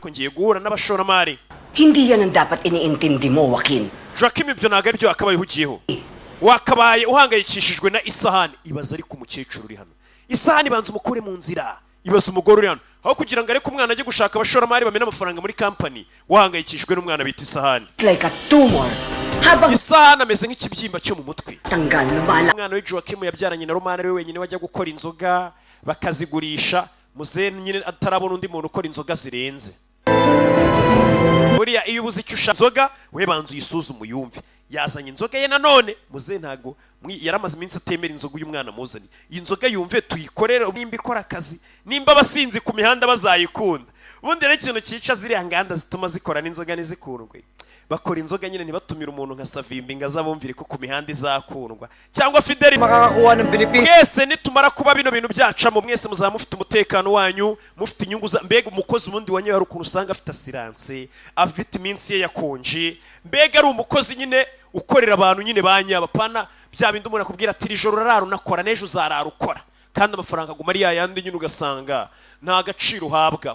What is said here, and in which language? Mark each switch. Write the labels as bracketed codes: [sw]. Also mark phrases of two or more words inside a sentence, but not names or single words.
[rw] ko ngiye guhura n'abashoramari. [tl] Hindi yan ang dapat iniintindi mo, Joaquin. Joaquin, [rw] ibyo ntabwo ari byo wakabaye uhugiyeho. Wakabaye uhangayikishijwe na isahani. Ibaza ari ku mukecuru uri hano. Isahani banza umukure mu nzira. Ibaza umugore uri hano. Aho kugira ngo areke umwana ajye gushaka abashoramari bamena amafaranga muri company, wahangayikishijwe n'umwana bita isahani. [en] Like a tumor. [tl] Habang [rw] Isahani ameze nk'ikibyimba cyo mu mutwe. [tl] tanggal lumala. [rw] Umwana we Joaquin yabyaranye na Romana we wenyine wajya gukora inzoga bakazigurisha. Muze nyine atarabona undi muntu ukora inzoga zirenze. Buriya iyo ubuze icyo ushaka inzoga, we banza uyisuzume uyumve. Yazanye inzoga ye nanone, muze ntago yaramaze iminsi atemera inzoga uyu mwana muzani. Iyi nzoga yumve tuyikorere nimba ikora akazi, nimba abasinzi ku mihanda bazayikunda. Ubundi rero ikintu cyica ziriya nganda zituma zikora n'inzoga nizikundwe. Bakora inzoga nyine ntibatumira umuntu nka Savimbi ngo azabumvire ko ku mihanda izakundwa, cyangwa Fideli [tl] makakakuha ng Pilipinas. [rw] Mwese nitumara kuba bino bintu byacamo, mwese muzaba mufite umutekano wanyu, mufite inyungu za mbega umukozi ubundi wanyu hari ukuntu usanga afite asiranse, afite iminsi ye yakonje, mbega ari umukozi nyine ukorera abantu nyine banyabapana bya bindi umuntu akubwira ati ijoro rarara unakora n'ejo uzarara ukora, kandi amafaranga aguma ari yayandi nyine ugasanga nta gaciro uhabwa.